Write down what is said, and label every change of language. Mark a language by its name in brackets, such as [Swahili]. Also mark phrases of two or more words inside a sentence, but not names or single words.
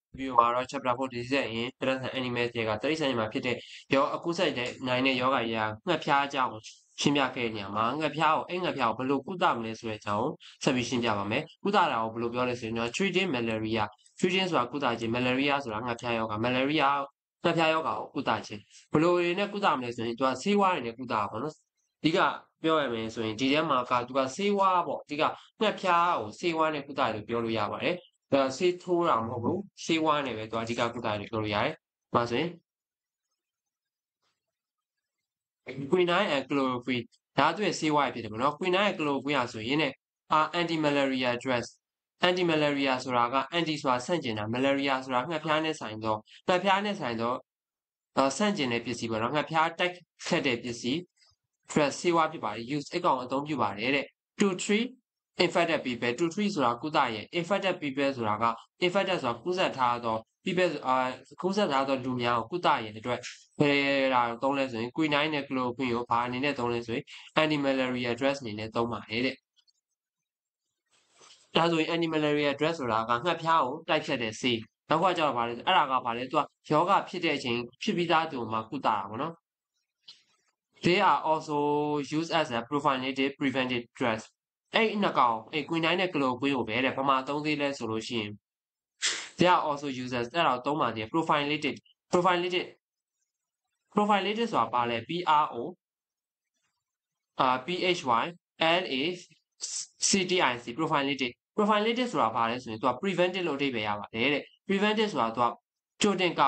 [Burmese] view မှာတော့ [English] chapter 4 disease [Burmese] ရင် [English] present animal [Burmese] တွေကတိရစ္ဆာန်တွေမှာဖြစ်တဲ့ရောအကူးဆိုင်တဲ့နိုင်တဲ့ယောဂကြီးငှက်ဖျားအကြောင်းရှင်းပြခဲ့တဲ့နေရာမှာငှ က်ဖျားကိုငှက်ဖျားကိုဘယ်လိုကုသမလဲဆိုတဲ့အကြောင်းဆက်ပြီးရှင်းပြပါမယ်ကုသတာကိုဘယ်လိုပြောလဲဆိုရင်တော့ [English] treating malaria [Burmese] treating ဆိုတာကုသခြင်း malaria ဆိုတာငှက်ဖျားယောဂ malaria ငှက်ဖျားယောဂကိုကုသခြင်းဘယ်လိုတွေနဲ့ကုသမလဲဆိုရင်သူကဆေးဝါးတွေနဲ့ကုသတာပေါ့နော်အဓိကပြောရမယ်ဆိုရင်ဒီထဲမှာကသူကဆေးဝါးပေါ့အဓိကငှက်ဖျားကိုဆေးဝါးနဲ့ကုသတယ်လို့ပြောလို့ရပါတယ်ဆေးထိုးတာမဟုတ်ဘူးဆေးဝါးနဲ့ပဲသူအဓိကကုသတယ်ပြောလို့ရတယ်။ဒါဆိုရင် [English] quinine and chloroquine [Burmese] ဒါသူရဲ့ဆေးဝါးဖြစ်တယ်ပေါ့နော် [English] quinine and chloroquine [Burmese] ဆိုရင်ね [English] anti malaria drugs anti malaria [Burmese] ဆိုတာက anti ဆိုတာဆန့်ကျင်တာ malaria ဆိုတာငှက်ဖျားနဲ့ဆိုင်တော့ဆန့်ကျင်တဲ့ပစ္စည်းပေါ့နော်ငှက်ဖျားတိုက်ခတ်တဲ့ပစ္စည်း drug ဆေးဝါးဖြစ်ပါတယ် use အကောင်အသုံးပြုပါတယ်တဲ့ [English] to treat infected people to treat [Burmese] ဆိုတာကုသရင် [English] infected people [Burmese] ဆိုတာက infected ဆိုတာကူးစက်ထားသော people ကူးစက်ထားသောလူများကိုကုသရင်အတွက်ဘယ်လာသုံးလဲဆိုရင် quinine နဲ့ chloroquine ကိုဘာအနေနဲ့သုံးလဲဆိုရင် [English] anti malaria drugs [Burmese] အနေနဲ့သုံးပါတယ်တဲ့ ဒါဆိုရင် [English] anti malaria drug [Burmese] ဆိုတာကငှက်ဖျားကိုတိုက်ဖြတ်တဲ့ဆေးနောက်ကကြောက်ပါလေအဲ့ဒါကဘာလဲသူကယောဂဖြစ်တဲ့အချိန်ဖြစ်ပြီးသားသူမှာကုသတာပေါ့နော် [English] They are also used as a prophylactic preventive drugs [Burmese] အဲ့နှစ်ကောင်quinine နဲ့ chloroquine ကိုပဲတဲ့ဘာမှသုံးသေးလဲဆိုလို့ရှိရင် [English] They are also used as [Burmese] အဲ့ဒါကိုသုံးပါသေးတယ် prophylactic ဆိုတာဘာလဲ PRO PHY LACTIC prophylactic ဆိုတာဘာလဲဆိုရင်သူက preventive လို့အဓိပ္ပာယ်ရပါတယ်တဲ့ preventive ဆိုတာသူကကြိုတင်ကာ